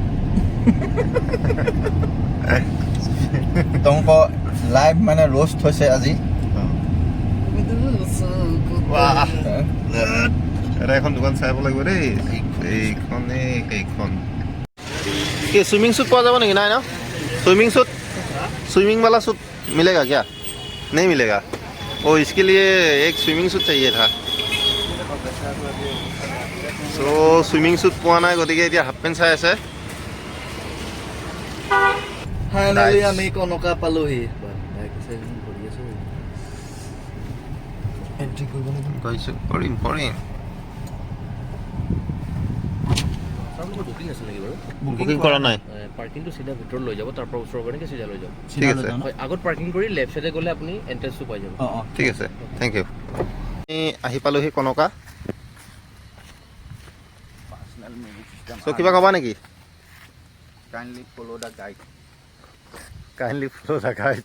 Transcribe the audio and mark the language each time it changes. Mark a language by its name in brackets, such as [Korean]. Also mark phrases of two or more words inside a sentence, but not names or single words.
[Assamese] তোমাক লাইভ মানে ৰোষ্ট হৈছে আজি। এটা এখন দোকান চাই লাগিব দেই। এইখন কি [English] swimming suit [Assamese] পোৱা যাব নেকি? নাই ন [English] swimming suit, [Hindi] स्विमिंग वाला सूट मिलेगा क्या? नहीं मिलेगा। वो इसके लिए एक [English] swimming suit [Hindi] चाहिए था। [English] so swimming suit [Assamese] পোৱা নাই, গতিকে এতিয়া [English] half pant [Assamese] চাই আছে। ফাইনালি আমি কনকা পালোহি। এন্ট্ৰি কৰিব লাগিব। কৰিম বুকিং কৰা নাই। পাৰ্কিংটো চিধা ভিতৰত লৈ যাব, তাৰ পৰা ওচৰৰ কাৰণে চিধা লৈ যাব। ঠিক আছে, আগত পাৰ্কিং কৰি [English] left side [Assamese] গ'লে আপুনি এন্ট্ৰেন্সটো পাই যাব। ঠিক আছে, [English] thank you. [Assamese] আমি আহি পালোহি কনকা। চ' কিবা ক'বা নেকি? [English] Kindly follow the guide. Kindly follow the guide.